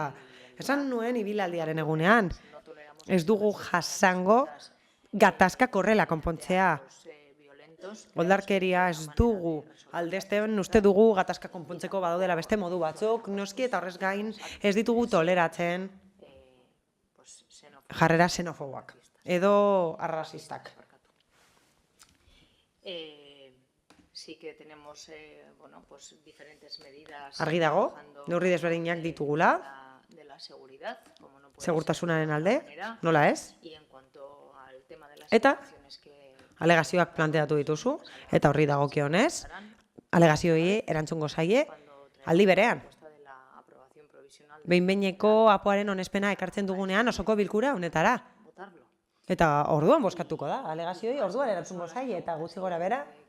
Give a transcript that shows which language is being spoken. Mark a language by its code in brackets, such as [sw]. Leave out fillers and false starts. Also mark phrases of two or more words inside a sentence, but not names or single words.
[eu] Esan nuen ibilaldiaren egunean, ez dugu jasango gatazkak horrela konpontzea. Oldarkeria ez dugu aldezten, uste dugu gatazka konpontzeko badaudela beste modu batzuk, noski eta horrez gain ez ditugu toleratzen jarrera xenofoboak edo arrazistak. [es] Sí que tenemos diferentes medidas. [eu] Argi dago, neurri desberdinak ditugula. [es] De la seguridad, como no puede [eu] segurtasunaren alde, nola ez? [es] Y en cuanto al tema de las [eu] eta alegazioak planteatu dituzu, eta horri dagokionez, alegazioei erantzungo zaie aldi berean. Behin-behineko apoaren onespena ekartzen dugunean osoko bilkura honetara. Eta orduan bozkatuko da, alegazioei orduan erantzungo zaie eta gutxi gora bera.